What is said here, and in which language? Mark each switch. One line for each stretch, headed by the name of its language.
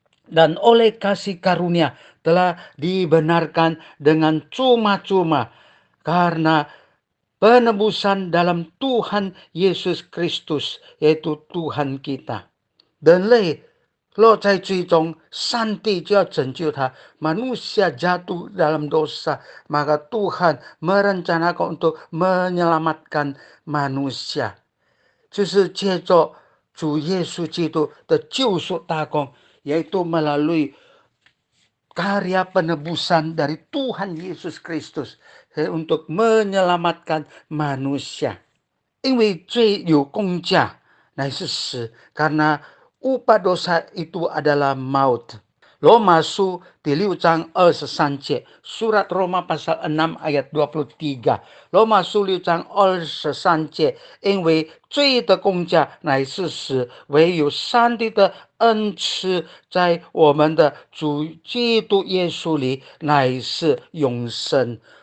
Indonesian: Dan oleh kasih karunia telah dibenarkan dengan cuma-cuma karena penebusan dalam Tuhan Yesus Kristus, yaitu Tuhan kita.
Chinese: 人类落在罪中，上帝就要拯救他。
Indonesian: Manusia jatuh dalam dosa, maka Tuhan merencanakan untuk menyelamatkan manusia，
Chinese: 就是借着主耶稣基督的救赎大功，
Indonesian: yaitu melalui karya penebusan dari Tuhan Yesus Kristus untuk menyelamatkan manusia。
Chinese: 因为罪有工价，乃是死，
Indonesian: karena upah dosa itu adalah maut。 Roma
Chinese: 书第6章23节，
Indonesian: Surat Roma pasal 6 ayat 23。
Chinese: Roma 书6章23节， 因为罪的工价乃是死，唯有上帝的恩赐在我们的主基督耶稣里乃是永生。